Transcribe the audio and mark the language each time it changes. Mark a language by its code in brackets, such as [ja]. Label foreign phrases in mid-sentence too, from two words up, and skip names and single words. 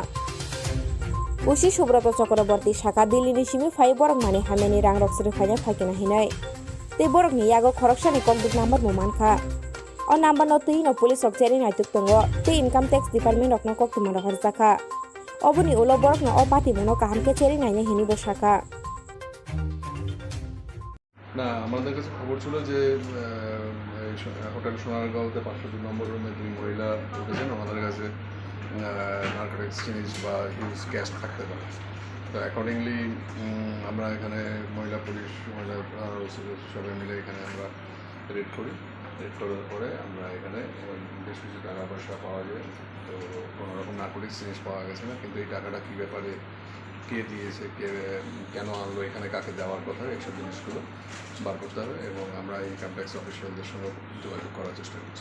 [trp] Usi Subroto Chakraborti shaka Delhini simi phai borok mani hameni rang rok sri phainai phakina hinai. Te borokni yago khoroksani kongduk number mo manka. On number no tui no police of cheri naituk tongo te [en] income tax department [trp] of no kok tumara harjaka. Obuni ulo borok no opati mono kahamke cheri naine hini bosaka. [bn] না আমাদের কাছে খবর ছিল যে হোটেল সোনারগাঁওতে 502 নম্বর রুমে 2 মহিলা উঠেছেন আমাদের কাছে নার্কোটিক্স জিনিস বা [en] huge cash [bn] থাকতে পারে তো অ্যাকর্ডিংলি আমরা এখানে মহিলা পুলিশ মহিলা সবাই মিলে এখানে আমরা রেড করি রেড করার পরে আমরা এখানে বেশ কিছু টাকা পয়সা পাওয়া যায় তো কোনো রকম নার্কোটিক্স জিনিস পাওয়া গেছে না কিন্তু এই টাকাটা কী ব্যাপারে কে দিয়েছে কে কেন আনলো এখানে কাকে দেওয়ার কথা এইসব জিনিসগুলো বার করতে হবে এবং আমরা [en] income tax [bn] অফিসিয়ালদের সঙ্গে যোগাযোগ করার চেষ্টা করছি।